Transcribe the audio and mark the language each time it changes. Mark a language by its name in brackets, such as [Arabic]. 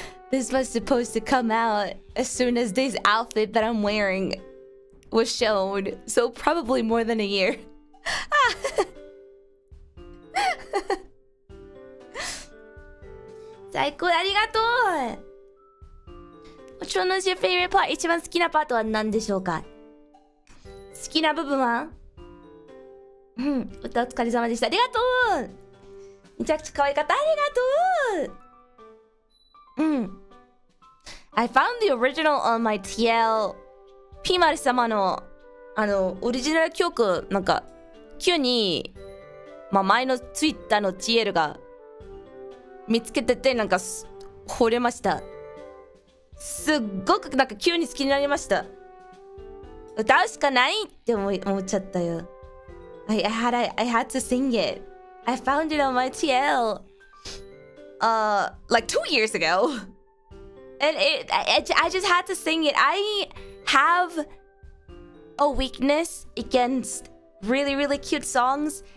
[English] This was supposed to come out as soon as this outfit that I'm wearing was shown. So probably more than a year. [Japanese] Saiko, arigatou! [English] Which one was your favorite part? [Japanese] 一番好きなパートは何でしょうか？好きな部分は？歌お疲れ様でした。ありがとう！めちゃくちゃ可愛かった。ありがとう！ [English] I found the original on my TL [Japanese] ピーマル様のオリジナル曲なんか急に前のツイッターの TL が見つけててなんか惚れました。すっごくなんか急に好きになりました。歌うしかないって思っちゃったよ。 [English] I had to sing it. I found it on my TL like 2 years ago. And I just had to sing it. I have a weakness against really, really cute songs.